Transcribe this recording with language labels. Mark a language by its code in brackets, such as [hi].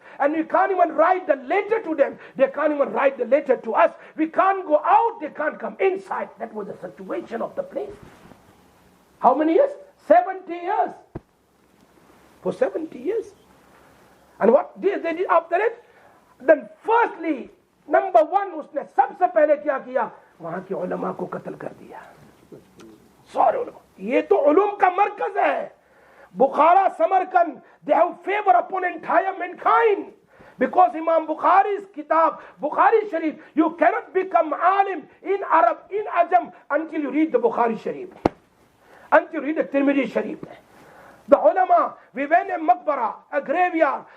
[en] And we can't even write the letter to them. They can't even write the letter to us. We can't go out. They can't come inside. That was the situation of the place. How many years? 70 years. For 70 years. And what they did after it? Then firstly, number one, [hi] उसने सबसे पहले क्या किया? वहाँ के उलमा को कत्ल कर दिया. सारे उलमा. ये तो उलूम का मरकज है. [en] Bukhara, Samarkand, they have favor upon entire mankind. Because Imam Bukhari's kitab, Bukhari Sharif, you cannot become alim in Arab, in Ajam, until you read the Bukhari Sharif. Until you read the Tirmidhi Sharif. The ulama, we went in Maqbara, a graveyard.